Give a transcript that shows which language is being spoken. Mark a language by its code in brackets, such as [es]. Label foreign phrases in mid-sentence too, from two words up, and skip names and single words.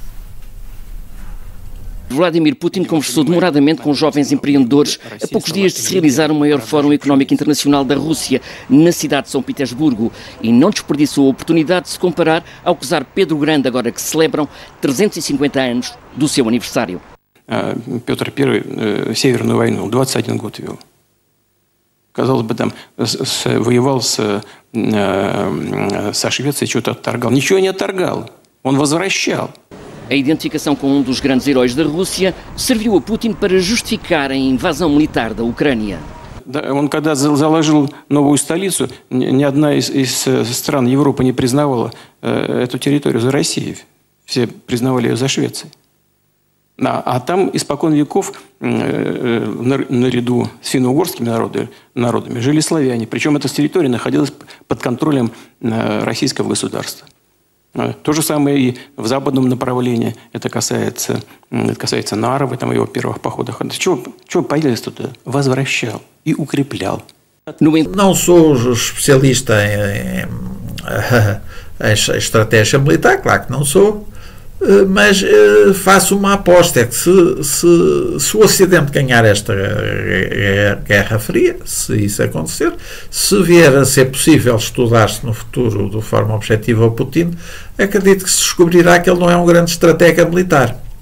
[pt] Vladimir Putin conversou demoradamente com jovens empreendedores a poucos dias de se realizar o maior Fórum Económico Internacional da Rússia na cidade de São Petersburgo e não desperdiçou a oportunidade de se comparar ao czar Pedro Grande, agora que celebram 350 anos do seu aniversário. [ru] Петр I Северную войну 21 год вел. Казалось бы, там воевал со Швецией, что-то отторгал. Ничего не отторгал, он возвращал. [pt] A identificação com um dos grandes heróis da Rússia serviu a Putin para justificar a invasão militar da Ucrânia. [ru] Он когда заложил новую столицу, ни одна из стран Европы не признавала эту территорию за Россией. Все признавали ее за Швецией. А там испокон веков наряду с финно-угорскими народами жили славяне. Причем эта территория находилась под контролем российского государства. То же самое и в западном направлении. Это касается Нарвы, там, его первых походах. Чего появились туда? Возвращал и укреплял. [pt] Não sou especialista em estratégia militar, claro que não sou, mas faço uma aposta, é que se o Ocidente ganhar esta Guerra Fria, se isso acontecer, se vier a ser possível estudar-se no futuro de forma objetiva o Putin, acredito que se descobrirá que ele não é um grande estratega militar,